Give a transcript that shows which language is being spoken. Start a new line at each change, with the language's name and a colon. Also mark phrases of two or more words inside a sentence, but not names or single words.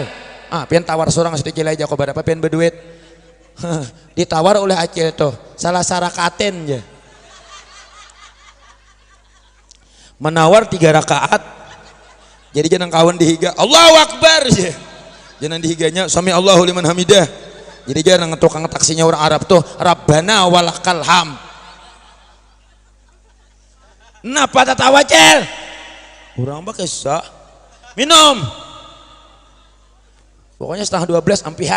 Banjar: Ah pian tawar seorang sedikit aja kok berapa pian berduit. Ditawar oleh Acil tuh. Salah sarakaten aja. Menawar 3 rakaat. Jadi jangan kawan dihiga.
Arabic: Allahu Akbar aja.
Banjar: Jangan dihiganya
Arabic: sami Allahu liman hamidah.
Banjar: Jadi jangan tukang taksinya orang Arab tuh
Arabic: Rabbana walakal ham.
Banjar: Napa tatawa cel? Urang mah kesah. Minum. Pokoknya 11:30 ampihan.